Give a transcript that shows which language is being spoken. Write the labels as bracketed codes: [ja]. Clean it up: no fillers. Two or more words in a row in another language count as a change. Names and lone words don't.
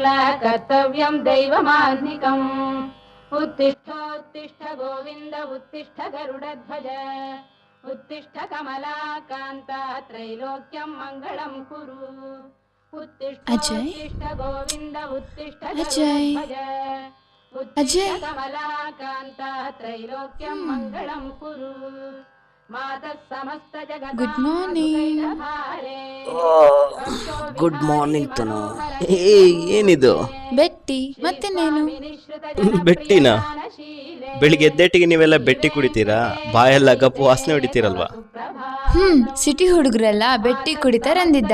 [sa] कर्तव्यं दैवमाह्निकम् उत्तिष्ठोत्तिष्ठ गोविन्द उत्तिष्ठ गरुडध्वज उत्तिष्ठ कमलाकान्त त्रैलोक्यं मङ्गलं कुरु उत्तिष्ठ गोविन्द उत्तिष्ठ गरुडध्वज उत्तिष्ठ कमलाकान्त त्रैलोक्यं मङ्गलं कुरु मातः समस्त जगत् [en] good morning. good morning ತನು. ಏನಿದು [kn] ಬೆಟ್ಟಿ ಮತ್ತಿನ್ನೇನು? ಬೆಟ್ಟಿನ ಬೆಳಿಗ್ಗೆ ಎದ್ದೇಟಿಗೆ ನೀವೆಲ್ಲ ಬೆಟ್ಟಿ ಕುಡಿತೀರಾ? ಬಾಯೆಲ್ಲ ಗಪ್ಪು ವಾಸನೆ ಹೊಡಿತೀರಲ್ವಾ? ಸಿಟಿ ಹುಡುಗರೆಲ್ಲ ಬೆಟ್ಟಿ ಕುಡಿತಾರಂದಿದ್ದ.